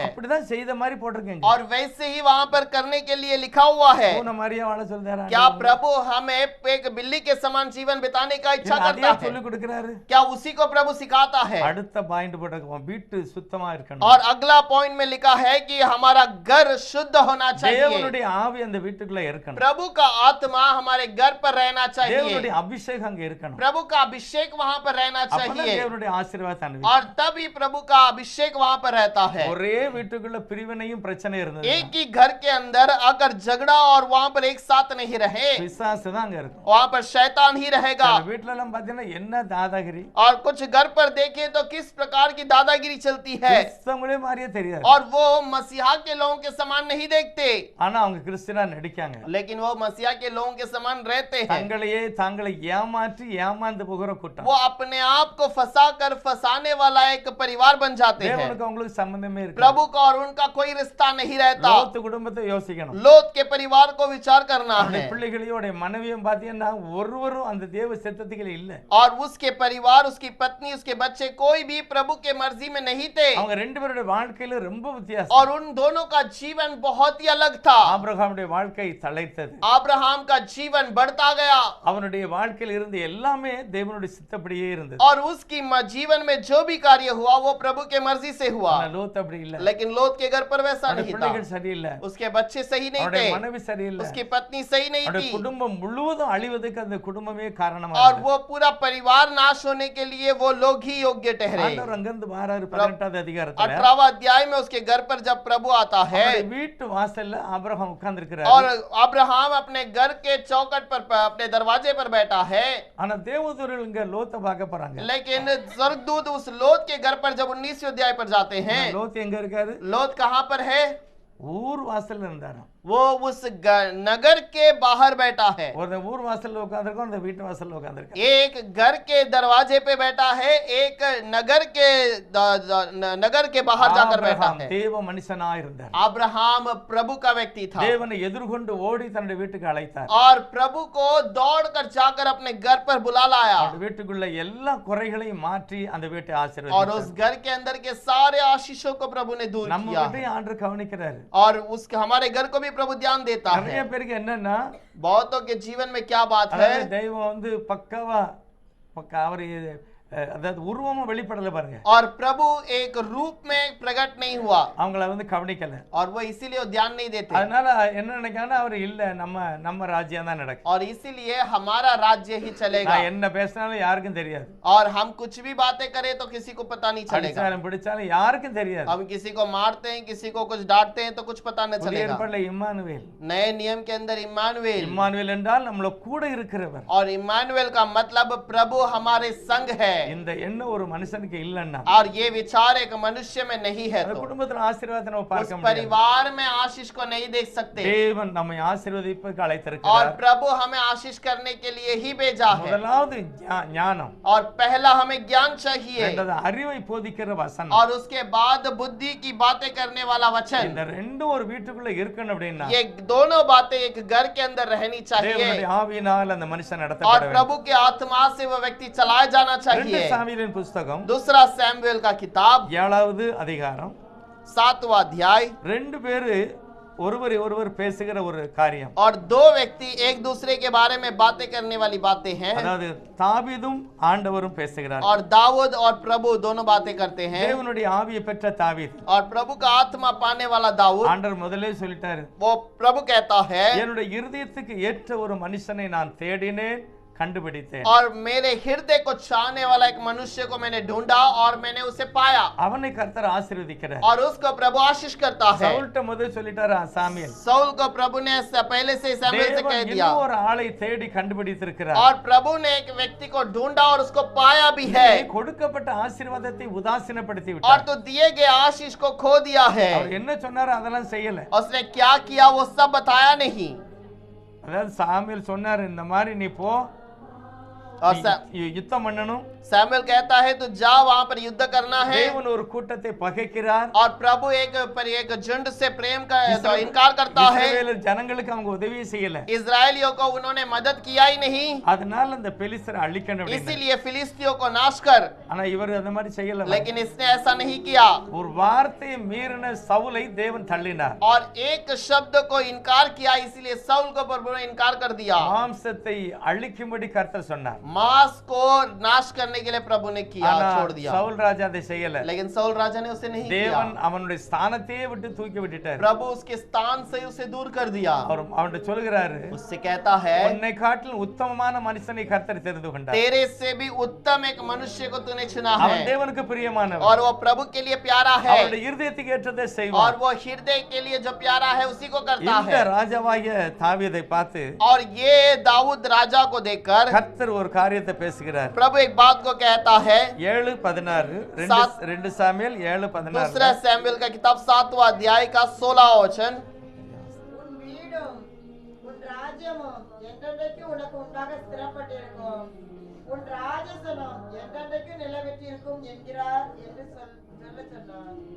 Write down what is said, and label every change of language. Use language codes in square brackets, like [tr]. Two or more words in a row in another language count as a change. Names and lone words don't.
[ta] அப்படிதான் செய்த மாதிரி போட்டிருக்கீங்க. [hi] और वैसे ही वहां पर करने के लिए लिखा हुआ है। [ta] பூனை மாதிரியே வாழ சொல்றாரு. [hi] क्या प्रभु हमें एक बिल्ली के समान जीवन बिताने का इच्छा करता है? [ta] சொல்லி கொடுக்கிறாரு. [hi] क्या उसी को प्रभु सिखाता है? [ta] அடுத்த பாயிண்ட் போட்டிருக்கோம் வீட்டு சுத்தமா இருக்கணும். [hi] और अगला पॉइंट में लिखा है कि हमारा घर शुद्ध होना चाहिए। [ta] தேவனுடைய ஆவி அந்த வீட்டுக்குள்ள இருக்கணும். [hi] प्रभु का आत्मा हमारे घर पर रहना चाहिए। [ta] தேவனுடைய அபிஷேகம் அங்க இருக்கணும். [hi] प्रभु का अभिषेक वहां पर रहना [ta] அப்பதான் [hi] चाहिए। [ta] தேவனுடைய ஆசீர்வாதம் அங்க [hi] और तभी प्रभु का अभिषेक वहां पर रहता है। [ta] ஒரே வீட்டுக்குள்ள பிரிவினையும் பிரச்சனை இருந்தது. [hi] एक ही घर के अंदर अगर झगड़ा और वहां पर एक साथ नहीं रहे [ta] பிசாசு தான் அங்க இருக்கும். [hi] वहां पर शैतान ही रहेगा। [ta] சில வீட்ல எல்லாம் பாத்தீங்கன்னா என்ன தாதாகிரி. [hi] और कुछ घर पर देखें तो किस प्रकार की दादागिरी चलती है। [ta] கிறிஸ்தவங்களே மாதிரியே தெரியாது. [hi] और वो मसीहा के लोगों के समान नहीं देखते, [ta] ஆனா அவங்க கிறிஸ்டியனா நடிக்காங்க. [hi] लेकिन वो मसीहा के लोगों के समान रहते हैं। [ta] தங்களை ஏமாற்றி ஏமாந்து போகிற கூட்டம். [hi] वो अपने आप को फंसाकर फंसाने वाला एक परिवार बन जाते हैं। [ta] தேவனுக்கு அவங்களுக்கு சம்பந்தமே இருக்கு. [hi] प्रभु का और उनका कोई रिश्ता नहीं रहता। [ta] லோத் குடும்பத்தை யோசிக்கணும். [hi] लोत के परिवार को विचार करना है। [ta] பிள்ளைகளையோட மனைவியும் பாத்தீங்கன்னா ஒருவரும் அந்த தேவ சித்தத்துக்குள்ள இல்ல. [hi] और उसके परिवार उसकी पत्नी उसके बच्चे कोई भी प्रभु के मर्जी में नहीं थे। [ta] அவங்க ரெண்டு பேருடைய வாழ்க்கையில ரொம்ப வித்தியாசம். [hi] और उन दोनों का जीवन बहुत ही अलग था। [ta] ஆபிரகாமுடைய வாழ்க்கை தழைத்தது. [hi] अब्राहम का जीवन बढ़ता गया। [ta] அவனுடைய வாழ்க்கையில் இருந்து எல்லாமே தேவனுடைய சித்தப்படியே இருந்தது. [hi] और उसकी जीवन में जो भी कार्य हुआ वो प्रभु के मर्जी से हुआ। [ta] லோத் அப்படி இல்ல. [hi] लेकिन लोत के घर पर वैसा नहीं था। [ta] பிள்ளைகள் சரியில்லை. [hi] उसके बच्चे सही नहीं थे, [ta] மனைவி சரியில்லை, [hi] उसकी पत्नी सही नहीं थी। [ta] குடும்பம் முழுவதும் அழிவதற்கு அந்த குடும்பமே காரணமா [hi] और [ta] இருந்தது. [hi] वो पूरा परिवार नाश होने के लिए वो लोग ही योग्य ठहरे। [ta] ஆண்டவர் அங்கிருந்து வாராரு 18வது அதிகாரத்துல. [hi] 18वां अध्याय में उसके घर पर जब प्रभु आता है [ta] அவருடைய வீட்டு வாசல்ல ஆபிரகாம் உட்கார்ந்து இருக்கிறார். [hi] और अब्राहम अपने घर के चौखट पर अपने दरवाजे पर बैठा है। [ta] ஆனா தேவதூதர்கள் இங்க லோத்தை பார்க்க போறாங்க. [hi] लेकिन स्वर्गदूत उस लोत के घर पर जब 19वें अध्याय पर जाते हैं, [ta] லோத் எங்க இருக்காரு? [hi] लोत कहां पर है? [ta] ஊர் வாசல்ல இருந்தாரு. [hi] वो उस नगर के बाहर बैठा है। [ta] ஒரு ஊர் வாசல்ல உட்கார்ந்திருக்கோம், அந்த வீட்டு வாசல்ல உட்கார்ந்திருக்காரு. [hi] एक घर के दरवाजे पे बैठा है, एक नगर के बाहर जाकर बैठा है। [ta] தேவ மனுஷனா இருந்தார். [hi] अब्राहम प्रभु का व्यक्ति था। [ta] தேவனை எதிர்கொண்டு ஓடி தன்னுடைய வீட்டுக்கு அழைத்தார். [hi] और प्रभु को दौड़कर जाकर अपने घर पर बुला लाया। [ta] அந்த வீட்டுக்குள்ள எல்லா குறைகளையும் மாற்றி அந்த வீட்டை [hi] और [ta] ஆசீர்வதித்தார். [hi] उस घर के अंदर के सारे आशीषों को प्रभु ने दूर [ta] நம்ம [hi] किया। [ta] வீட்டையும் ஆண்டவர் கவனிக்கிறாரு. [hi] और उसके हमारे घर को भी प्रभु ध्यान देता [ta] நிறைய [hi] है। [ta] பேருக்கு என்னன்னா [hi] बहुतों के जीवन में क्या बात है, [ta] அதாவது தெய்வம் வந்து பக்காவா அவரு அதாவது உருவமா வெளிப்படல பாருங்க. [hi] और प्रभु एक रूप में प्रकट नहीं हुआ [ta] அவங்கள வந்து கவனிக்கல. [hi] और वो इसीलिए ध्यान नहीं देते। [ta] அதனால என்ன நினைக்காங்கன்னா அவர் இல்ல நம்ம ராஜ்யம் தான் நடக்கும். [hi] और इसीलिए हमारा राज्य ही चलेगा। [ta] நான் என்ன பேசினாலும் யாருக்கும் தெரியாது. [hi] और हम कुछ भी बातें करें तो किसी को पता नहीं चलेगा। [ta] அடிச்சாலும் பிடிச்சாலும் யாருக்கும் தெரியாது. [hi] हम किसी को मारते हैं, किसी को कुछ डांटते हैं तो कुछ पता नहीं [ta] புதிய [hi] चलेगा। [ta] ஏற்பாட்டுல இம்மானுவேல். [hi] नए नियम के अंदर इम्मानुएल, [ta] இம்மானுவேல் என்றால் நம்மள கூட இருக்கிறவர். [hi] और इम्मानुएल का मतलब प्रभु हमारे संग है। [ta] இந்த எண்ணம் ஒரு மனுஷனுக்கு இல்லைன்னா [hi] और ये विचार एक मनुष्य में नहीं है [ta] அந்த [hi] तो [ta] குடும்பத்துல ஆசீர்வாதத்தை நம்ம [hi] उस [ta] பார்க்க முடியாது. [hi] परिवार में आशीष को नहीं देख सकते। [ta] தேவன் நம்மை ஆசீர்வதிப்புக்கு [hi] और [ta] அழைத்திருக்கிறார். [hi] प्रभु हमें आशीष करने के लिए ही भेजा है। [ta] முதலாவது ஞானம், [hi] और पहला हमें ज्ञान चाहिए [ta] இரண்டாவது அறிவை போதிக்கிற வசனம். [hi] और उसके बाद बुद्धि की बातें करने वाला वचन। [ta] இந்த ரெண்டும் ஒரு வீட்டுக்குள்ள இருக்கணும் அப்படின்னா [hi] ये दोनों बातें एक घर के अंदर रहनी चाहिए [ta] தேவனுடைய ஆவியினால் அந்த மனுஷன் [hi] और [ta] நடத்தப்பட வேண்டும். [hi] प्रभु के आत्मा से वह व्यक्ति चलाया जाना [ta] 2 [hi] चाहिए। [ta] சாமுவேலின் புஸ்தகம் [hi] दूसरा सैमुएल का किताब [ta] 7வது அதிகாரம் [hi] 7वां अध्याय। [ta] ரெண்டு பேரு ஒருவர் பேசுகிற ஒரு காரியம். [hi] और दो व्यक्ति एक दूसरे के बारे में बातें करने वाली बातें हैं। [ta] அதாவது தாவீதும் ஆண்டவரும் பேசுகிறார். [hi] और दाऊद और प्रभु दोनों बातें करते हैं। [ta] தேவனுடைய ஆவியை பெற்ற தாவீது, [hi] और प्रभु का आत्मा पाने वाला दाऊद, [ta] ஆண்டவர் முதலே சொல்லிட்டாரு, [hi] वो प्रभु कहता है [ta] என்னுடைய இருதயத்துக்கு ஏற்ற ஒரு மனுஷனை நான் தேடினேன், கண்டுபிடித்தேன். [hi] और मेरे हृदय को चाहने वाला एक मनुष्य को मैंने ढूंढा और मैंने उसे पाया। [ta] அவனை கர்த்தர் ஆசீர்வதிக்கிறார். [hi] और उसको प्रभु आशीष करता है। [ta] சவுல்ட்ட முதல் சொல்லிட்டாரு சாமுவேல், [hi] साउल को प्रभु ने पहले से सैमुएल से कह [ta] தேவன் [hi] दिया। [ta] இன்னொரு ஆளை தேடி கண்டுபிடித்திருக்கிறார். [hi] और प्रभु ने एक व्यक्ति को ढूंढा और उसको पाया भी है। [ta] நீ கொடுக்கப்பட்ட ஆசீர்வாதத்தை உதாசீனப்படுத்தி [hi] और [ta] விட்டார். [hi] तो दिए गए आशीष को खो दिया है। [ta] அவர் என்ன சொன்னாரோ அதெல்லாம் செய்யல. [hi] उसने क्या किया वो सब बताया नहीं। [ta] அதாவது சாமுவேல் சொன்னாரு, இந்த மாதிரி நீ போ, [hi] और [ta] நீ யுத்தம் பண்ணணும். [hi] सैमुएल कहता है तो जा वहां पर युद्ध करना है। [ta] தேவன் ஒரு கூட்டத்தை பகைக்கிறார். [hi] और प्रभु एक झुंड से प्रेम का तो इनकार करता है। [ta] இஸ்ரவேலர் ஜனங்களுக்கு அவங்க உதவி செய்யல. [hi] इजरायलियों को उन्होंने मदद किया ही नहीं, [ta] அதனால அந்த பெலிஸ்தரை அழிக்கணும் அப்படின்னு. [hi] इसीलिए फिलिस्तियों को नाश कर। [ta] ஆனா இவர் அந்த மாதிரி செய்யல. [hi] लेकिन इसने ऐसा नहीं किया। [ta] ஒரு வார்த்தையை மீறின சவுலை தேவன் தள்ளினார். [hi] और एक शब्द को इनकार किया, इसीलिए साउल को प्रभु ने इनकार कर दिया। [ta] மாம்சத்தை அழிக்கும்படி கர்த்தர் சொன்னார். [hi] मांस को नाश करने के लिए प्रभु ने किया, [ta] ஆனா [hi] छोड़ दिया। [ta] சவுல் ராஜா அதை செய்யல. [hi] लेकिन साउल राजा ने उसे नहीं किया। [ta] தேவன் அவனுடைய ஸ்தானத்தையே விட்டு தூக்கி விட்டுட்டார். [hi] प्रभु उसके स्थान से उसे दूर कर दिया। [ta] அவர் அவன்கிட்ட சொல்கிறாரு, [hi] उससे कहता है [ta] உன்னை காட்டிலும் உத்தமமான மனுஷனை கர்த்தர் தெரிந்து கொண்டார். [hi] तेरे से भी उत्तम एक मनुष्य को तूने चुना है। [ta] அவன் தேவனுக்கு பிரியமானவன். [hi] और वो प्रभु के लिए प्यारा है। [ta] அவருடைய இருதயத்துக்கு ஏற்றதை [hi] और [ta] செய்வார். [hi] वो हृदय के लिए जो प्यारा है उसी को करता [ta] இந்த [hi] है। [ta] ராஜாவாகிய தாவீதை பார்த்து [hi] और ये दाऊद राजा को देखकर [ta] கர்த்தர் ஒரு காரியத்தை பேசுகிறார். [hi] प्रभु एक बात को कहता है। [ta] 7:16 2 சாமுவேல் 7:16 [hi] दूसरा सैमुएल का किताब 7वां अध्याय का 16वां वचन। [ta] உன் வீடும் உன் ராஜ்யமும் என்றென்றைக்கும் உனக்கு உண்டாக ஸ்திரப்பட்டிருக்கும், உன் ராஜசனம் என்றென்றைக்கும் நிலவெற்றிருக்கும் என்கிறார் என்று சொல்ல சொன்னார்.